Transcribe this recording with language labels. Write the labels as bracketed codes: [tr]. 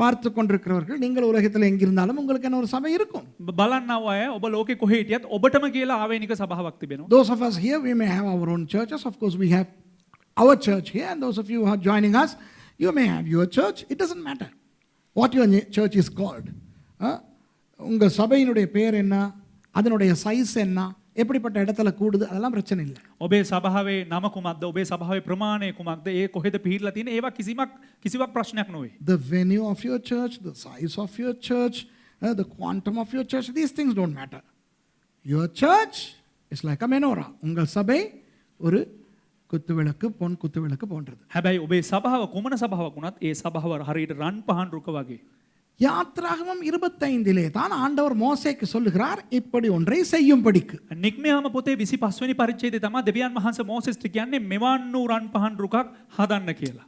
[ta] பார்த்து கொண்டிருக்கிறவர்கள், நீங்கள் உலகத்தில் எங்கிருந்தாலும் உங்களுக்கு என்ன ஒரு சபை இருக்கும். [si] බලන්නව අය ඔබ ලෝකේ කොහේ හිටියත් ඔබටම කියලා ආවේනික සභාවක් තිබෙනවා. [en] Those of us here, we may have our own churches. Of course, we have our church here, and those of you who are joining us, you may have your church. It doesn't matter what your church is called. [ta] உங்கள் சபையினுடைய பேர் என்ன, அதனுடைய size என்ன, எப்படிப்பட்ட இடத்துல கூடுது, அதெல்லாம் பிரச்சனை இல்லை. [si] ඔබේ සභාවේ නම කුමක්ද, ඔබේ සභාවේ ප්‍රමාණය කුමක්ද, ඒ කොහෙද පිහිටලා තියෙන්නේ, ඒවා කිසිවක් ප්‍රශ්නයක් නොවේ. [en] The venue of your church, the size of your church, the quantum of your church, these things don't matter. Your church is like a menorah. [ta] உங்கள் சபை ஒரு குத்துவிளக்கு, பொன் குத்துவிளக்கு போன்றது. [si] හැබැයි ඔබේ සභාව කුමන සභාවක් වුණත් ඒ සභාව හරියට රන් පහන් රුක වගේ. [ta] யாத்ராகமம் 25 தான் ஆண்டவர் மோசேக்கு சொல்லுகிறார், இப்படி ஒன்றை செய்யும்படிக்கு. [si] නික්මයාම පොතේ 25 වෙනි පරිච්ඡේදයේ තමයි දෙවියන් වහන්සේ මෝසෙස්ට කියන්නේ මෙවන් වූ රන් පහන් රුකක් හදන්න කියලා.